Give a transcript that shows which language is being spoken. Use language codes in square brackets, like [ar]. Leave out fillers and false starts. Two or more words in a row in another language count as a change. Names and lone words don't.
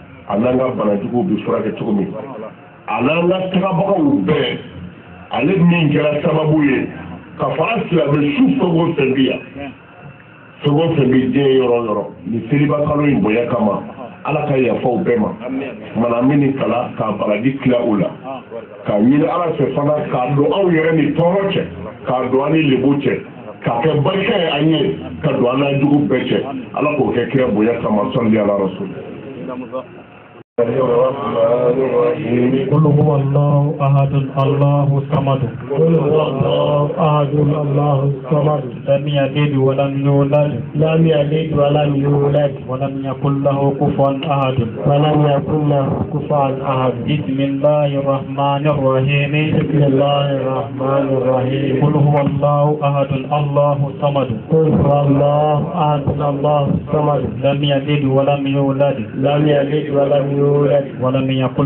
[bm] ananga banajugu bi furakɛ cogo min ananga tagabagaw bɛɛ ale min kɛra sababu ye ka fara silamɛ su fɛn o fɛn bi yan fɛn o fɛn bi diɲɛ yɔrɔ o yɔrɔ ni seliba kalo in bonya kama ala ka yafaw bɛɛ ma mana an bɛ nin kala k'a baraji tila o la k'a ɲini ala fɛ fana k'a don aw yɛrɛ ni tɔɔrɔ cɛ k'a don an ni lebu cɛ k'a kɛ barika ye an ye ka don an n'a jugu bɛɛ cɛ ala k'o kɛ kira bonya kama [ar] صلى على الرسول. الرحمن الرحيم قل هو الله أحد الله الصمد قل هو الله أحد الله الصمد لم يلد ولم يولد لم يلد ولم يولد ولم يكن له كفوا أحد ولم يكن له كفوا أحد بسم الله الرحمن الرحيم بسم الله الرحمن الرحيم قل هو الله أحد الله الصمد قل هو الله أحد الله الصمد لم يلد ولم يولد لم يلد ولم يولد ولم يكن